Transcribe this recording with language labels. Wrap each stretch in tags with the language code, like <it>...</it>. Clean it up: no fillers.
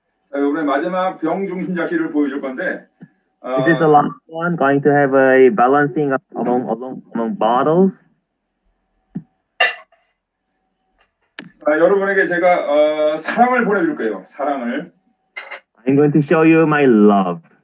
<ko>자, 이번에 마지막 병 중심 잡기를 보여줄 건데.</ko> <en>This is the last one. Going to have a balancing among bottles.</en> <ko>여러분에게 제가 사랑을 보내줄 거예요. 사랑을.</ko> <en>I'm going to show you my love.</en>